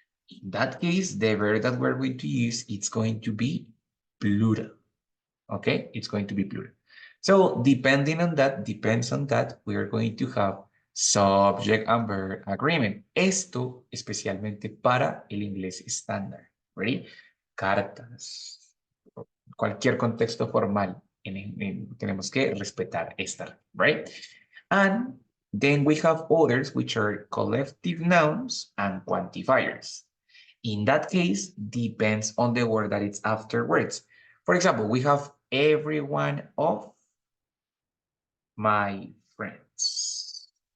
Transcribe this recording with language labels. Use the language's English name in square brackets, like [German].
[English] In that case, the verb that we're going to use, it's going to be plural, okay? It's going to be plural. So depends on that, we are going to have subject and verb agreement. [Spanish] Esto especialmente para el inglés estándar, right? Cartas, cualquier contexto formal, tenemos que respetar esta, right? [English] And then we have others which are collective nouns and quantifiers. In that case, depends on the word that it's afterwards. For example, we have every one of my friends.